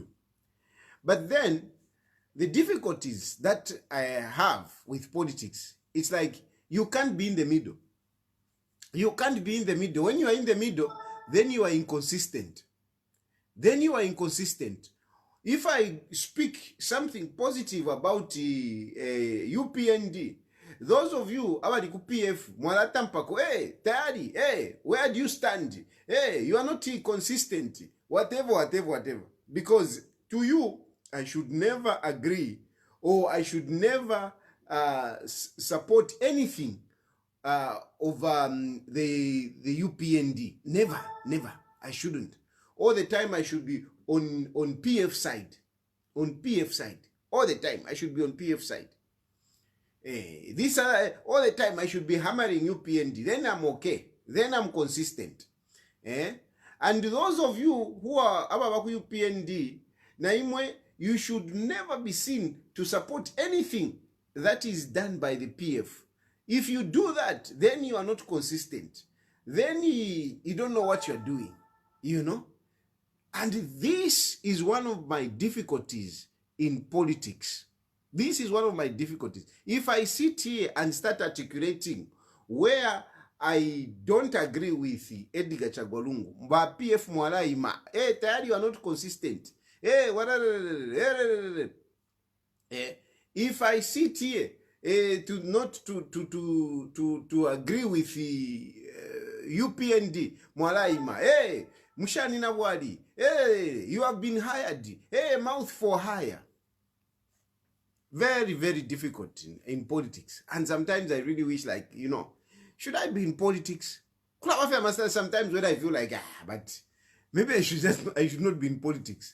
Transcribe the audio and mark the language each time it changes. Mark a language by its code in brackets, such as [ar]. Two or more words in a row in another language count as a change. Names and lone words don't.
[en] But then the difficulties that I have with politics, it's like you can't be in the middle. You can't be in the middle. When you are in the middle, then you are inconsistent. Then you are inconsistent. If I speak something positive about UPND, those of you [bem] abali ku PF mwalata mpako, [en] hey, Tayali, hey, where do you stand? Hey, you are not consistent. Whatever. Because to you, I should never agree, or I should never support anything of the UPND. Never. I shouldn't. All the time I should be on PF side. On PF side. All the time I should be on PF side. All the time I should be hammering UPND. Then I'm okay. Then I'm consistent. And those of you who are [bem] ababaku UPND, naimwe, [en] you should never be seen to support anything that is done by the PF. If you do that, then you are not consistent. Then you don't know what you're doing, you know? And this is one of my difficulties in politics. This is one of my difficulties. If I sit here and start articulating where I don't agree with Edgar Chagwa Lungu, [bem] mba PF mwalaima, [en] hey, Tayali, you are not consistent. Hey, if I sit here to not to agree with the UPND mwalaima, hey, [bem] Mushani na wadi, [en] hey, you have been hired, hey, mouth for hire. Very, very difficult in politics. And sometimes I really wish, like, you know, should I be in politics? Sometimes when I feel like, but maybe I should not be in politics.